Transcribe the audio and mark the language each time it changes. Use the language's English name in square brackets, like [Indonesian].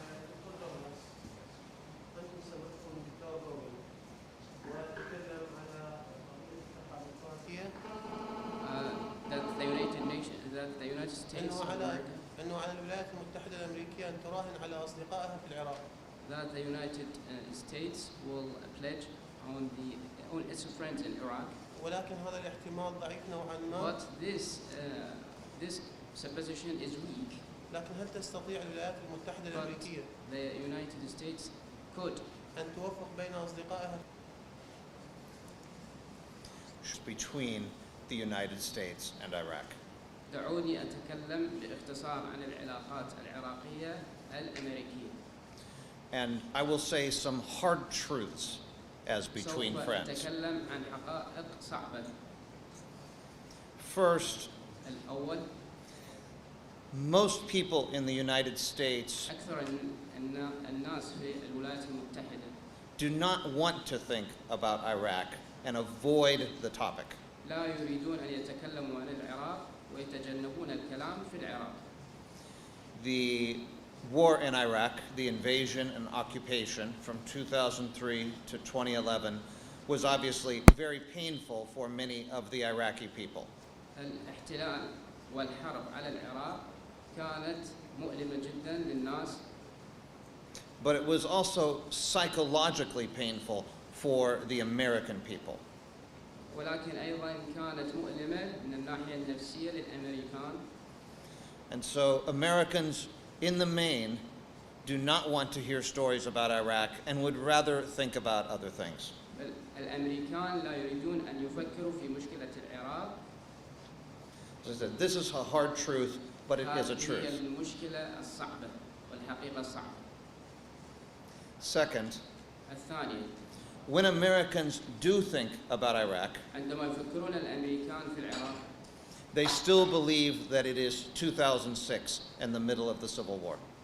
[Arabic] دكتور رابن، أنتم سمعتم دكتور رابن وتكلم على قضية التحالفاتية [English] that the United States of America, [Arabic] أنه على الولايات المتحدة الأمريكية أن تراهن على أصدقائها في العراق. [English] that the United States will pledge on its friends in Iraq. [Arabic] ولكن هذا الاحتمال ضعيف نوعا ما. [English] But this supposition is weak. [Arabic] لكن هل تستطيع الولايات المتحدة الأمريكية [English] The United States could [Arabic] أن توفق بين أصدقائها [English] between the United States and Iraq? [Arabic] دعوني أتكلم باختصار عن العلاقات العراقية الأمريكية. [English] And I will say some hard truths as between [Arabic] سوف [English] friends. [Arabic] أتكلم عن حقائق صعبة. [English] First, [Arabic] الأول، [English] most people in the United States [Arabic] أكثر الناس في الولايات المتحدة [English] do not want to think about Iraq and avoid the topic. [Arabic] لا يريدون أن يتكلموا عن العراق ويتجنبون الكلام في العراق. [English] The war in Iraq, the invasion and occupation from 2003 to 2011, was obviously very painful for many of the Iraqi people. [Arabic] الاحتلال والحرب على العراق كانت مؤلمة جدا للناس. [English] But it was also psychologically painful for the American people. [Arabic] ولكن أيضا كانت مؤلمة من الناحية النفسية للأمريكان. [English] And so Americans, in the main, do not want to hear stories about Iraq and would rather think about other things. [Arabic] الأمريكان لا يريدون أن يفكروا في مشكلة العراق. [English] As I said, this is a hard truth, but it is a [Arabic] هذه [English] truth. [Arabic] هي المشكلة الصعبة والحقيقة الصعبة. [English] Second, [Arabic] الثانية، [English] when Americans do think about Iraq, [Arabic] عندما يفكرون الأمريكان في العراق [English] they still believe that it is 2006 and the middle of the Civil War.